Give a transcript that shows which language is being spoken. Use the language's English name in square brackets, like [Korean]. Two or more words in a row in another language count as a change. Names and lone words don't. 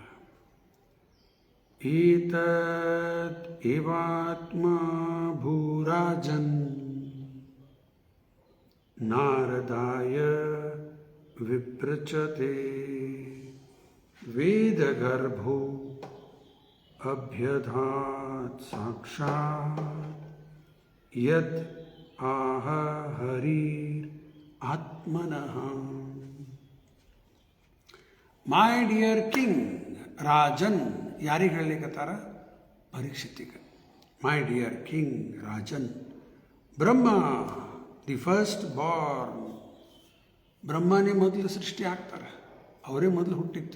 [Sanskrit] ಏತತ್ ಏವಾತ್ಮ ಭೂರಾಜನ್ ನಾರದಾಯ ವಿಪ್ರಚತೆ ವೇದಗರ್ಭೋ ಅಭ್ಯಧಾತ್ ಸಾಕ್ಷಾತ್ ಯದ್ ಆಹ ಹರಿರ್ ಆತ್ಮನಃ. [English] My dear king, [Kannada] ರಾಜನ್ ಯಾರಿಗೆ ಹೇಳಲಿಕ್ಕತ್ತಾರ? ಪರೀಕ್ಷಿತಿಗೆ. [English] My dear king [Kannada] ರಾಜನ್, [English] Brahma the first born, [Kannada] ಬ್ರಹ್ಮನೇ ಮೊದಲು ಸೃಷ್ಟಿ ಆಗ್ತಾರೆ, ಅವರೇ ಮೊದಲು ಹುಟ್ಟಿತ್ತು.